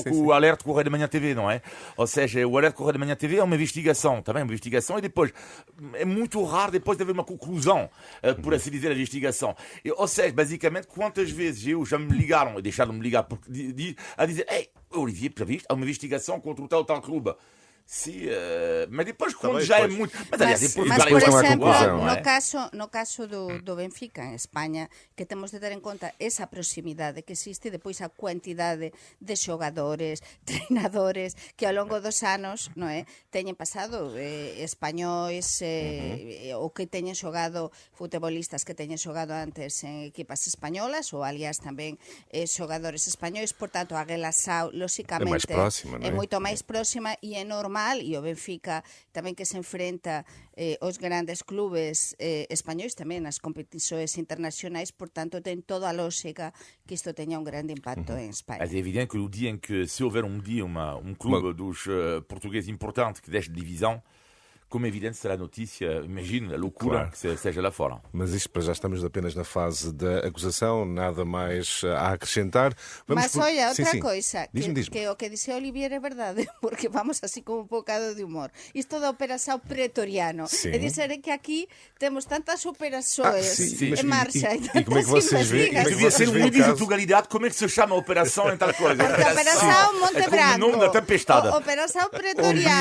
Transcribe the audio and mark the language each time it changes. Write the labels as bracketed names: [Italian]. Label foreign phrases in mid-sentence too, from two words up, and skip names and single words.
[Portuguese] é um pouco o Alerta Correio da Manhã TV, não é? Ou seja, o Alerta Correio da Manhã TV é uma investigação, também uma investigação, e depois é muito raro depois de haver uma conclusão, por assim dizer, a investigação. Ou seja, basicamente, quantas vezes já me ligaram, e deixaram de me ligar a dizer: ei, Olivier, para visto, há uma investigação contra o tal clube. Sim, mas depois quando também, já depois. é muito... Mas aliás, em Portugal por não há exemplo, conclusão, não é? [Galician] no caso do Benfica en España, que temos de ter en conta esa proximidade que existe, depois a cuantidade de xogadores, treinadores que ao longo dos anos, non é, teñen pasado españois ou que teñen xogado, futebolistas que teñen xogado antes en equipas españolas ou aliás tamén xogadores españois, por tanto a relação lóxicamente É máis próxima, non é? É moito máis próxima e é normal, e o Benfica tamén que se enfrenta os grandes clubes españois tamén nas competições internacionais, por tanto ten toda a lógica que isto teña un grande impacto en Espanha. [Portuguese] Mas é evidente que o dia em que, se houver um dia um clube dos portugueses importante que deixe de divisão, como é evidente será a notícia, imagino, a loucura Claro. que seja lá fora. Mas isto para já estamos apenas na fase da acusação, nada mais a acrescentar. Mas olha, outra Sim. coisa, Diz-me. [Galician] que o que dice Olivier é verdade, porque vamos así con un bocado de humor. [Portuguese] Isto da operação pretoriano. Sim. [Galician] É dizer que aquí temos tantas operações [Portuguese] sim, mas [Galician] en marcha [Portuguese] e como é que vocês veem? [Galician] investigações. [Portuguese] Devia ser um veem o índice de caso? Portugalidade, como é que se chama a operação em tal coisa? Operação Monte É como Branco. o nome da tempestade. Operação Um Pretoriano.